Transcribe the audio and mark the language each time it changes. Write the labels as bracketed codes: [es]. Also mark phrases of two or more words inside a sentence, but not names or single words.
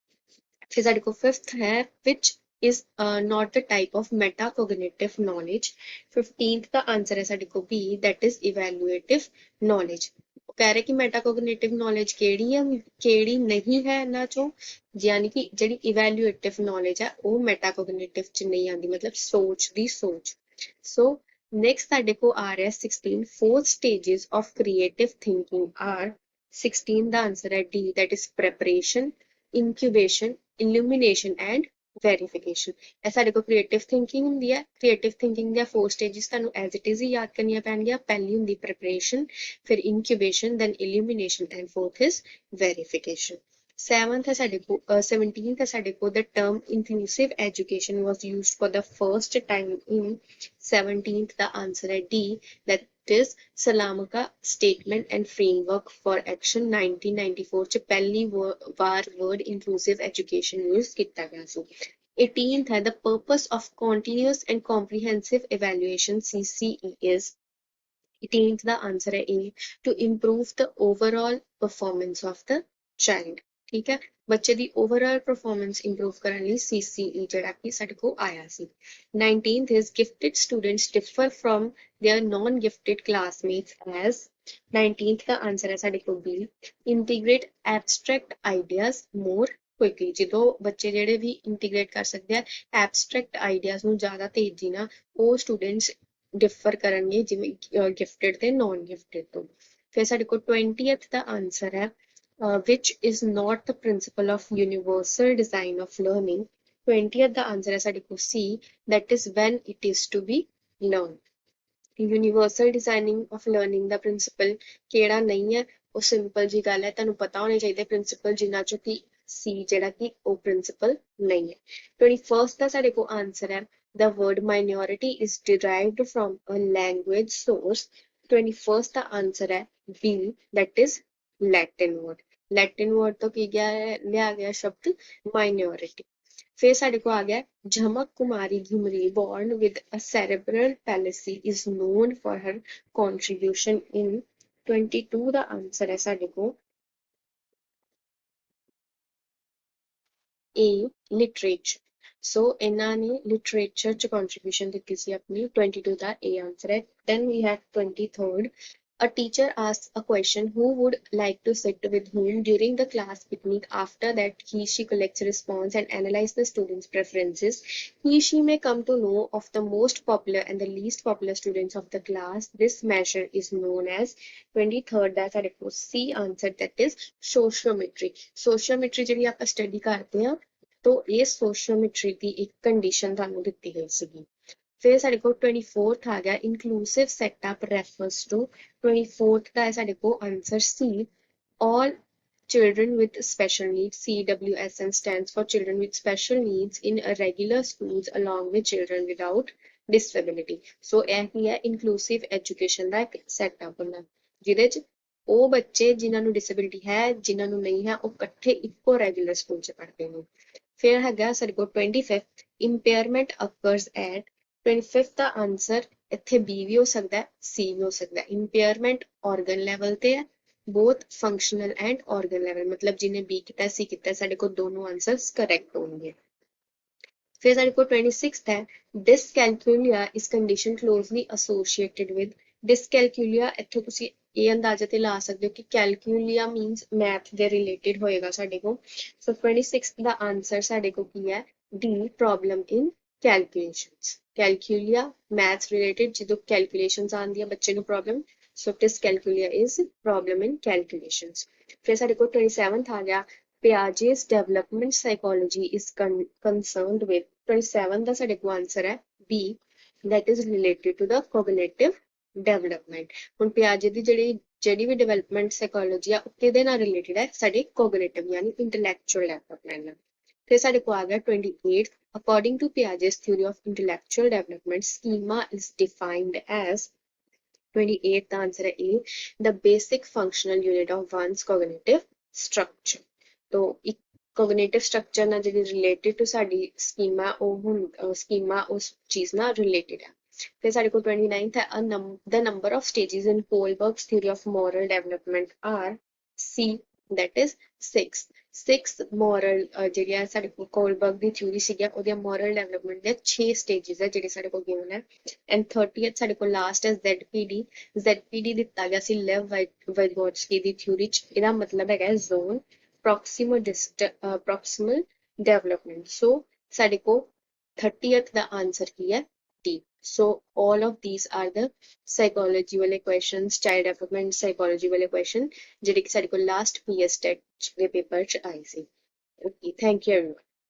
[pa] ਫਿਰ ਸਾਡੇ ਕੋਲ 5th ਹੈ [en] which is not the type of metacognitive knowledge [pa] 15th ਦਾ ਆਨਸਰ ਹੈ ਸਾਡੇ ਕੋਲ [en] B that is evaluative knowledge [pa] ਉਹ ਕਹਿ ਰਹੇ ਕਿ [en] metacognitive knowledge [pa] ਕਿਹੜੀ ਹੈ ਕਿਹੜੀ ਨਹੀਂ ਹੈ ਇਹਨਾਂ ਚੋਂ ਯਾਨੀ ਕਿ ਜਿਹੜੀ [en] evaluative knowledge [pa] ਹੈ ਉਹ metacognitive ਚ ਨਹੀਂ ਆਉਂਦੀ ਮਤਲਬ ਸੋਚ ਦੀ ਸੋਚ ਸੋ next ਸਾਡੇ ਕੋਲ ਆ ਰਿਹਾ 16 [en] four stages of creative thinking are [pa] 16 ਦਾ ਆਨਸਰ ਹੈ [en] D that is preparation incubation illumination and [pa] ਵੈਰੀਫਿਕੇਸ਼ਨ ਇਹ ਸਾਡੇ ਕੋਲ [en] creative thinking [pa] ਹੁੰਦੀ ਹੈ [en] creative thinking [pa] ਦੀਆਂ 4 ਸਟੇजेस ਤੁਹਾਨੂੰ [en] as it is [pa] ਹੀ ਯਾਦ ਕਰਨੀਆਂ ਪੈਣਗੀਆਂ ਪਹਿਲੀ ਹੁੰਦੀ ਪ੍ਰੈਪਰੇਸ਼ਨ ਫਿਰ [en] incubation then illumination and fourth is verification [pa] 7th ਹੈ ਸਾਡੇ ਕੋਲ 17th ਹੈ ਸਾਡੇ ਕੋਲ [en] the term inclusive education was used for the first time in 17th [pa] ਦਾ ਆਨਸਰ ਹੈ [en] D that is ਸਲਾਮਕਾ statement and framework for action 1994 [pa] ਚ ਪਹਿਲੀ ਵਾਰ [en] word inclusive education use [pa] ਕੀਤਾ ਗਿਆ ਸੀ [en] 18th ਹੈ the purpose of continuous and comprehensive evaluation CCE is [pa] 18th ਦਾ ਆਨਸਰ ਹੈ [en] A to improve the overall performance of the child [pa] ਠੀਕ ਹੈ ਬੱਚੇ ਦੀ [en] overall performance improve [pa] ਕਰਨ ਲਈ CCE ਜਿਹੜਾ ਕਿ ਸਾਡੇ ਕੋਲ ਆਇਆ ਸੀ [en] 19th is gifted students differ from their non-gifted classmates as 19th [pa] ਦਾ ਆਨਸਰ ਹੈ ਸਾਡੇ ਕੋਲ [en] B integrate abstract ideas more quickly [pa] ਜਦੋਂ ਬੱਚੇ ਜਿਹੜੇ ਵੀ ਇੰਟੀਗ੍ਰੇਟ ਕਰ ਸਕਦੇ ਆ [en] abstract ideas [pa] ਨੂੰ ਜ਼ਿਆਦਾ ਤੇਜ਼ੀ ਨਾਲ ਉਹ [en] students differ [pa] ਕਰਨਗੇ ਜਿਵੇਂ ਗਿਫਟਡ ਤੇ ਨॉन ਗਿਫਟਡ ਤੋਂ ਫਿਰ ਸਾਡੇ ਕੋਲ 20th ਦਾ ਆਨਸਰ ਹੈ [en] which is not the principle of universal design of learning [pa] 20th ਦਾ ਆਨਸਰ ਹੈ ਸਾਡੇ ਕੋਲ [en] C that is when it is to be learned universal designing of learning [pa] ਦਾ ਪ੍ਰਿੰਸੀਪਲ ਕਿਹੜਾ ਨਹੀਂ ਹੈ ਉਹ ਸਿੰਪਲ ਜੀ ਗੱਲ ਹੈ ਤੁਹਾਨੂੰ ਪਤਾ ਹੋਣੇ ਚਾਹੀਦੇ ਪ੍ਰਿੰਸੀਪਲ ਜਿਨ੍ਹਾਂ ਚੋਂ ਕਿ C ਜਿਹੜਾ ਕਿ ਉਹ ਪ੍ਰਿੰਸੀਪਲ ਨਹੀਂ ਹੈ 21st ਦਾ ਸਾਡੇ ਕੋਲ ਆਨਸਰ ਹੈ [en] the word minority is derived from a language source [pa] 21st ਦਾ ਆਨਸਰ ਹੈ [en] B that is Latin word Latin word [pa] ਤੋਂ ਕੀ ਗਿਆ ਲਿਆ ਗਿਆ ਸ਼ਬਦ ਮਾਈਨੋਰਿਟੀ ਫਿਰ ਸਾਡੇ ਕੋਲ ਆ ਗਿਆ ਝਮਕ ਕੁਮਾਰੀ ਘੁਮਰੀ [en] born with a cerebral palsy is known for her contribution in 22 [pa] ਦਾ ਆਨਸਰ ਹੈ ਸਾਡੇ ਕੋਲ [en] A literature [pa] ਸੋ ਇਹਨਾਂ ਨੇ ਲਿਟਰੇਚਰ ਚ ਕੰਟਰੀਬਿਊਸ਼ਨ ਦਿੱਤੀ ਸੀ ਆਪਣੀ [en] 22 [pa] ਦਾ A ਆਨਸਰ ਹੈ [en] then we have 23rd A teacher asks a question who would like to sit with whom during the class picnic. After that, she collects response and analyze the students' preferences. She may come to know of the most popular and the least popular students of the class. This measure is known as 23rd. That's our C answer. That is sociometry. [pa] Sociometry ਜਿਹੜੀ ਆਪਾਂ study ਕਰਦੇ ਹਾਂ, [hi] तो ये [pa] sociometry ਦੀ ਇੱਕ condition ਤੁਹਾਨੂੰ ਦਿੱਤੀ ਗਈ ਸੀਗੀ। ਫਿਰ ਸਾਡੇ ਕੋਲ 24th ਆ ਗਿਆ [en] inclusive setup refers to 24th [pa] ਦਾ ਹੈ ਸਾਡੇ ਕੋਲ ਆਨਸਰ [en] C all children with special needs CWSN stands for children with special needs in a regular schools along with children without disability so [pa] ਇਹ ਕੀ ਹੈ [en] inclusive education [pa] ਦਾ ਇੱਕ [en] setup [pa] ਹੁੰਦਾ ਜਿਹਦੇ ਚ ਉਹ ਬੱਚੇ ਜਿਨ੍ਹਾਂ ਨੂੰ disability ਹੈ ਜਿਨ੍ਹਾਂ ਨੂੰ ਨਹੀਂ ਹੈ ਉਹ ਇਕੱਠੇ ਇੱਕੋ regular ਸਕੂਲ ਚ ਪੜ੍ਹਦੇ ਨੇ ਫਿਰ ਹੈਗਾ ਸਾਡੇ ਕੋਲ 25th [en] impairment occurs at [pa] 25th ਦਾ ਆਨਸਰ ਇੱਥੇ B ਵੀ ਹੋ ਸਕਦਾ ਹੈ C ਵੀ ਹੋ ਸਕਦਾ ਹੈ [en] impairment organ level [pa] ਤੇ ਹੈ [en] both functional and organ level [pa] ਮਤਲਬ ਜਿਹਨੇ B ਕੀਤਾ C ਕੀਤਾ ਸਾਡੇ ਕੋਲ ਦੋਨੋਂ [en] answers correct [pa] ਹੋਣਗੇ ਫਿਰ ਸਾਡੇ ਕੋ 26th है [en] dyscalculia is condition closely associated with dyscalculia [pa] ਇੱਥੇ ਤੁਸੀਂ ਇਹ ਅੰਦਾਜ਼ਾ ਤੇ ਲਾ ਸਕਦੇ ਹੋ ਕਿ [en] calculia means math [pa] ਦੇ related ਹੋਏਗਾ ਸਾਡੇ ਕੋਲ so 26th ਦਾ answer ਸਾਡੇ ਕੋਲ ਕੀ ਹੈ D [en] problem in calculations calculia math related [pa] ਜਦੋਂ calculations ਆਉਂਦੀਆਂ ਬੱਚੇ ਨੂੰ problem [en] so dyscalculia is problem in calculations [pa] ਫਿਰ ਸਾਡੇ ਕੋਲ 27th ਆ ਗਿਆ [en] Piaget's development psychology is concerned with [pa] 27 ਦਾ ਸਾਡੇ ਕੋਲ answer ਹੈ [en] B that is related to the cognitive development [pa] ਹੁਣ Piaget ਦੀ ਜਿਹੜੀ ਵੀ [en] development psychology [pa] ਆ ਉਹ ਕਿਹਦੇ ਨਾਲ related ਹੈ ਸਾਡੇ cognitive ਯਾਨੀ [en] intellectual development [pa] ਨਾਲ ਫਿਰ ਸਾਡੇ ਕੋਲ ਆ ਗਿਆ 28 according [en] to Piaget's theory of intellectual development schema is defined as 28 ਦਾ answer ਹੈ A the basic functional unit of one's cognitive structure [hi] तो एक [en] cognitive structure [pa] ਨਾਲ ਜਿਹੜੀ [en] related to ਸਾਡੀ schema ਉਹ schema [pa] ਉਸ ਚੀਜ਼ ਨਾਲ [en] related ਹੈ [pa] ਫਿਰ ਸਾਡੇ ਕੋਲ 29th ਹੈ [en] the number of stages in Kohlberg's theory of moral development are C that is 6 moral [pa] ਜਿਹੜੀ ਹੈ ਸਾਡੇ ਕੋਲ Kohlberg ਦੀ theory ਸੀਗੀ ਉਹਦੀਆਂ [en] moral development [pa] ਦੇ 6 stages ਹੈ ਜਿਹੜੇ ਸਾਡੇ ਕੋਲ given ਹੈ and 30th ਸਾਡੇ ਕੋਲ last ਹੈ ZPD ਦਿੱਤਾ ਗਿਆ ਸੀ Lev Vygotsky ਦੀ theory ਚ ਇਹਦਾ ਮਤਲਬ ਹੈਗਾ [en] zone proximal development [pa] so ਸਾਡੇ ਕੋ 30th ਦਾ answer ਕੀ ਹੈ [en] D so all of these are the psychology [pa] ਵਾਲੇ questions [en] child development psychology [pa] ਵਾਲੇ question ਜਿਹੜੇ ਕਿ ਸਾਡੇ ਕੋ last PSTET ਦੇ ਪੇਪਰ ਚ ਆਏ ਸੀ [en] okay thank you everyone